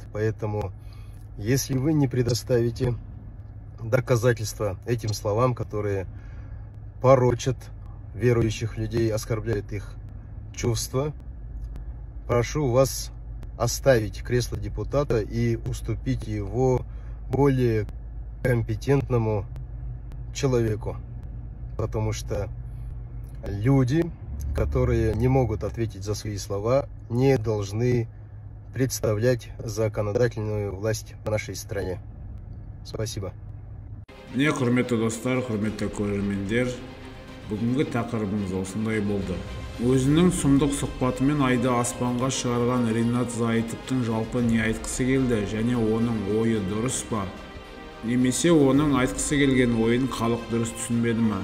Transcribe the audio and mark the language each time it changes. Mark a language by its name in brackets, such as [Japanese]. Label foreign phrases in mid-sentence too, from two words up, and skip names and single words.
[Russian] Поэтому, если вы не предоставите доказательства этим словам, которые порочат верующих людей, оскорбляют их чувства, прошу вас оставить кресло депутата и уступить его более компетентному человеку. Потому что люди, которые не могут ответить за свои слова, не должны представлять законодательную власть в нашей стране. Спасибо. [Kazakh] Міне, құрметті достар, құрметті көрермендер, бүгінгі тақырыбымыз осындай болды. Өзінің сұмдық сұхбатымен айды аспанға шығарған Ринат Заитовтың жалпы не айтқысы келді және оның ойы дұрыс па? Немесе оның айтқысы келген ойын халық дұрыс түсінбеді ме?